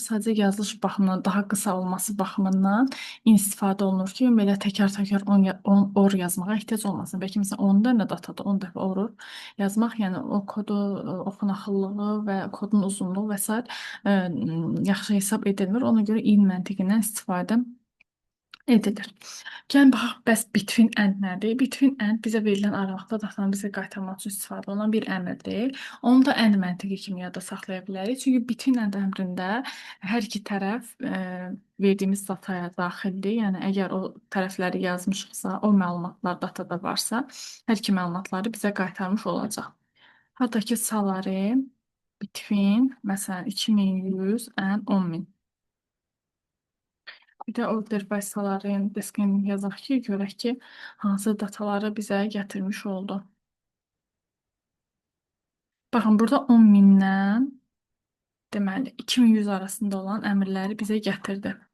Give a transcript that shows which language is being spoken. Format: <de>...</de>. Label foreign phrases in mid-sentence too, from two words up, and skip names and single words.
<az>Sadəcə yazılış baxımından daha qısa olması baxımından in istifadə olunur ki, belə təkrar-təkrar or yazmağa ehtiyac olmasın. Bəlkə məsələn 10 dənə datada 10 dəfə or yazmaq, yəni o kodu oxunaqlılığı və kodun uzunluğu və s. Yaxşı hesab edilmir. Ona görə in məntiqindən istifadə edilir. Gəlin baxaq, bəs</az> <en>between and</en> <az>nədir?</az> <en>Between and</en> <az>bizə verilən aralıqda datanı bizə qaytarmaq üçün istifadə olunan bir əmrdir. Onu da and məntiqi kimi yadda saxlaya bilərik. Çünki</az> <en>between and</en> <az>əmrində hər iki tərəf verdiyimiz dataya daxildir. Yəni əgər o tərəfləri yazmışıqsa, o məlumatlar datada varsa, hər iki məlumatları bizə qaytarmış olacaq. Haradakı</az> <en>salary between,</en> <az>məsələn, 2100 and 10.000. Bir də</az> <en>order by</en> <az>salary'ın deskini yazaq ki, görək ki, hansı dataları bizə gətirmiş oldu. Baxın, burada 10 mindən deməli 2100 arasında olan əmrləri bizə gətirdi.</az>